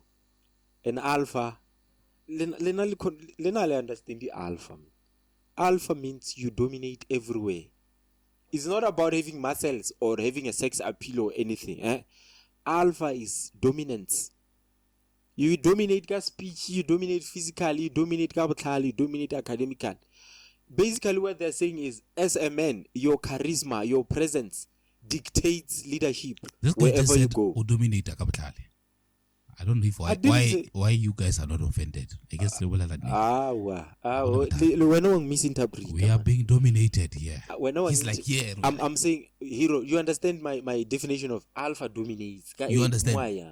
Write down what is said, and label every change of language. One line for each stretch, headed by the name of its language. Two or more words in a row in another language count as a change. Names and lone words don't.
English: An alpha, Lena understand the alpha. Alpha means you dominate everywhere. It's not about having muscles or having a sex appeal or anything. Alpha is dominance. You dominate ka speech, you dominate physically, you dominate
Tswana: ka botlhale,
English: you dominate academically. Basically what they're saying is, as a man, your charisma, your presence dictates leadership wherever you go.
Tswana: Dominate ka botlhale.
English: I don't know why you guys are not offended. I guess we are being dominated here. He's like, yeah. I'm saying, Hero, you understand my definition of alpha dominates. You understand?